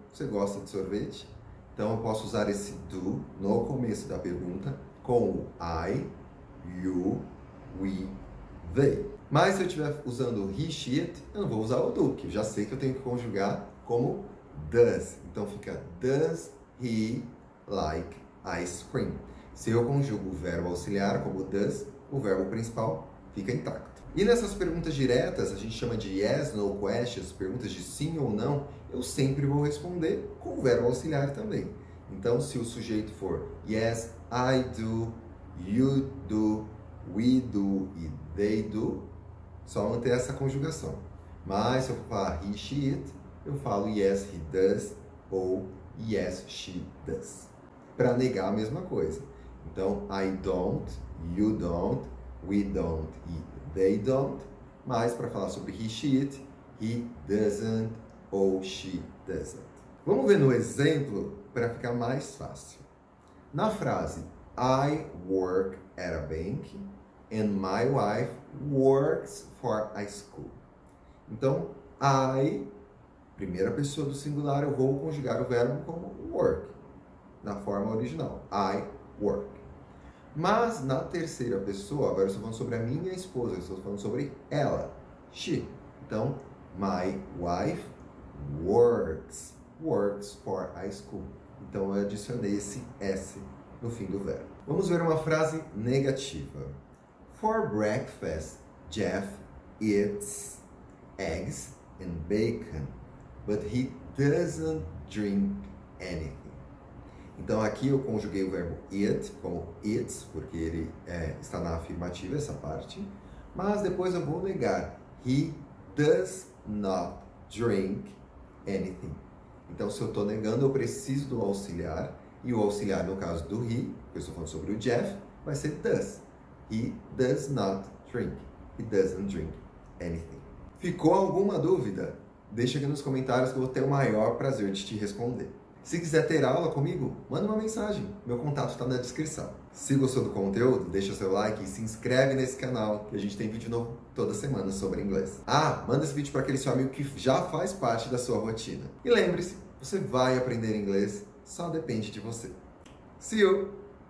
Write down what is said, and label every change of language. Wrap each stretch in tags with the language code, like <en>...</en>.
<pt>Você gosta de sorvete? Então, eu posso usar esse do no começo da pergunta com o I, you, we, they. Mas se eu estiver usando he, she, it, eu não vou usar o do, que eu já sei que eu tenho que conjugar como does. Então fica</pt> <en>does he like ice cream?</en> <pt>Se eu conjugo o verbo auxiliar como does, o verbo principal fica intacto. E nessas perguntas diretas, a gente chama de</pt> <en>yes, no questions,</en> <pt>perguntas de sim ou não, eu sempre vou responder com o verbo auxiliar também. Então, se o sujeito for</pt> <en>yes, I do, you do, we do</en> <pt>e</pt> <en>they do,</en> <pt>só manter essa conjugação. Mas se eu for falar he, she, it, eu falo</pt> <en>yes, he does</en> <pt>ou</pt> <en>yes, she does.</en> <pt>Para negar a mesma coisa.</pt> <en>Então, I don't, you don't, we don't e they don't.</en> <pt>Mas para falar sobre</pt> <en>he, she, it, he doesn't ou she doesn't.</en> <pt>Vamos ver no exemplo para ficar mais fácil. Na frase</pt> <en>I work at a bank and my wife works for a school.</en> <pt>Então, I, primeira pessoa do singular, eu vou conjugar o verbo como work, na forma original.</pt> <en>I work.</en> <pt>Mas na terceira pessoa, agora eu estou falando sobre a minha esposa, eu estou falando sobre ela, she.</pt> <en>Então, my wife works for a school.</en> <pt>Então eu adicionei esse S no fim do verbo. Vamos ver uma frase negativa.</pt> <en>For breakfast, Jeff eats eggs and bacon, but he doesn't drink anything.</en> <pt>Então aqui eu conjuguei o verbo eat como eats, porque ele está na afirmativa, essa parte. Mas depois eu vou negar.</pt> <en>He does not drink anything.</en> <pt>Então, se eu estou negando, eu preciso do auxiliar. E o auxiliar, no caso do he, que eu estou falando sobre o Jeff, vai ser does.</pt> <en>He does not drink. He doesn't drink anything.</en> <pt>Ficou alguma dúvida? Deixa aqui nos comentários que eu vou ter o maior prazer de te responder. Se quiser ter aula comigo, manda uma mensagem. Meu contato está na descrição. Se gostou do conteúdo, deixa seu like e se inscreve nesse canal, que a gente tem vídeo novo toda semana sobre inglês. Ah, manda esse vídeo para aquele seu amigo que já faz parte da sua rotina. E lembre-se, você vai aprender inglês, só depende de você.</pt> <en>See you!</en>